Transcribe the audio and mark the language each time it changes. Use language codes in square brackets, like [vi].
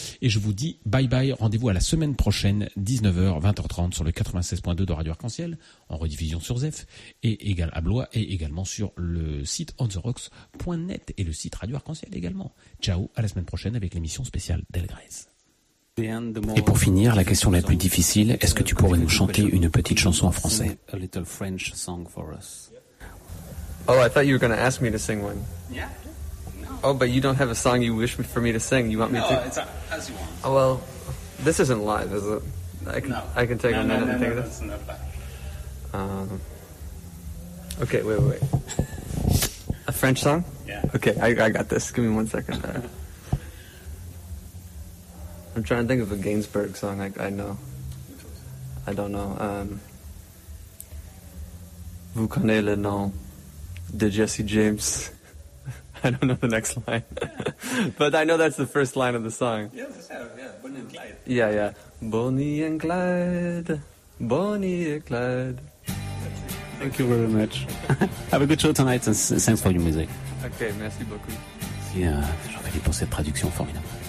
[fr] Et je vous dis bye bye, rendez-vous à la semaine prochaine, 19h, 20h30 sur le 96.2 de Radio Arc-en-Ciel, en rediffusion sur ZEF et égal à Blois, et également sur le site ontherocks.net et le site Radio Arc-en-Ciel également. Ciao, à la semaine prochaine avec l'émission spéciale Del Grez. Et pour finir, la question la plus difficile, est-ce que tu pourrais nous chanter une petite chanson en français? Oh, [en] I thought you were going to ask me to sing one. Yeah? No. Oh, but you don't have a song you wish for me to sing. You want me to? No, it's as you want. Oh, well, this isn't live, is it? I can take a minute and think of this. No, that's enough. Okay, wait. A French song? Yeah. Okay, I got this. Give me 1 second. I'm trying to think of a Gainsbourg song I know. I don't know. [fr] Vous connaissez le nom de Jesse James. [en] I don't know the next line. But I know that's the first line of the song. Yeah, Bonnie and Clyde. Bonnie and Clyde. Thank you very much. Have a good show tonight and thanks for your music. [fr] Okay, merci beaucoup. Merci Jean-Philippe pour cette traduction formidable.